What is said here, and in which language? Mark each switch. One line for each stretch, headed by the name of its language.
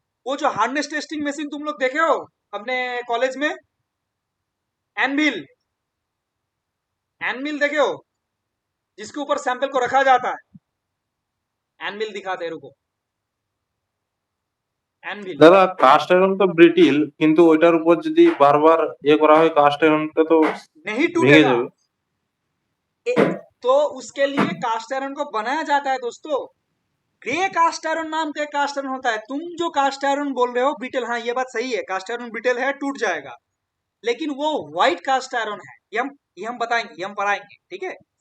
Hindi: वो जो hardness testing machine तुम लोग देखे हो अपने कॉलेज में, एनविल एनविल देखे हो, जिसके ऊपर सैंपल को रखा जाता है, एनविल दिखाते हैं, रुको, एनविल
Bangla: দাদা কাস্ট আয়রন তো ব্রিটিল, কিন্তু ওইটার উপর যদি বারবার করা হয় কাস্ট আয়রনটা তো
Hindi: नहीं
Bangla: ভেঙে
Hindi: टूटेगा।
Bangla: যাবে।
Hindi: तो उसके लिए कास्ट आयरन को बनाया जाता है दोस्तों, ग्रे कास्ट आयरन नाम का कास्ट आयरन होता है। तुम जो कास्ट आयरन बोल रहे हो ब्रिटेल, हाँ ये बात सही है, कास्ट आयरन ब्रिटेल है, टूट जाएगा, लेकिन वो व्हाइट कास्ट आयरन है, ये हम बताएंगे, ये हम पढ़ाएंगे, ठीक है।